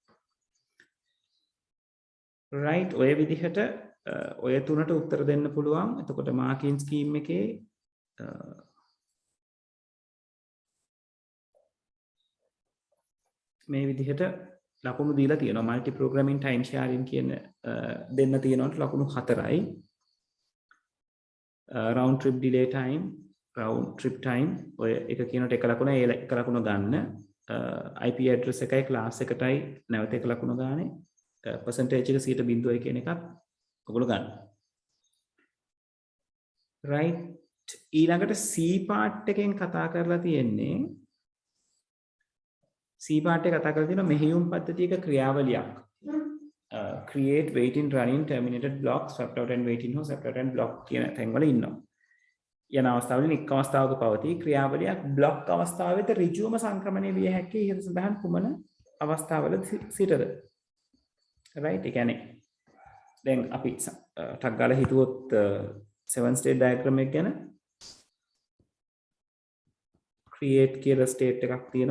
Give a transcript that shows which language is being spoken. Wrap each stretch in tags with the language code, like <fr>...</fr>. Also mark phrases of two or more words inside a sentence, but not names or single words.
<si>right ඔය විදිහට ඔය තුනට උත්තර දෙන්න පුළුවන්. එතකොට</si> <en>marking scheme</en> <si>එකේ මේ විදිහට ලකුණු දීලා තියෙනවා.</si> <en>multi programming time sharing</en> <si>කියන දෙන්න තියෙනවට ලකුණු 4යි.</si> <en>round trip delay time, round trip time</en> <si>ඔය එක කියනට එක ලකුණ ඒ එක ලකුණ ගන්න.</si> <en>IP address</en> <si>එකයි class එකටයි නැවත එක ලකුණ ගානේ. percentage එක 0.0 කියන එකත් ඔයගොල්ලෝ ගන්න. right ඊළඟට C part එකෙන් කතා කරලා තියෙන්නේ C part එක කතා කරලා තියෙනවා මෙහෙයුම් පද්ධතියක ක්‍රියාවලියක්.</si> <en>create waiting running terminated block swept out and waiting හෝ swept out and block</en> <si>කියන තැන්වල ඉන්නවා. යන අවස්ථාවලින් එක් අවස්ථාවක පවතී ක්‍රියාවලියක් block අවස්ථාවෙත ඍජුවම සංක්‍රමණය විය හැකි ඉහත සඳහන් කුමන අවස්ථාවල සිටද? right ඒ කියන්නේ දැන් අපි ටක් ගාලා හිතුවොත් 7</si> <en>state diagram</en> <si>එක ගැන create කියලා state එකක් තියෙනවා.</si>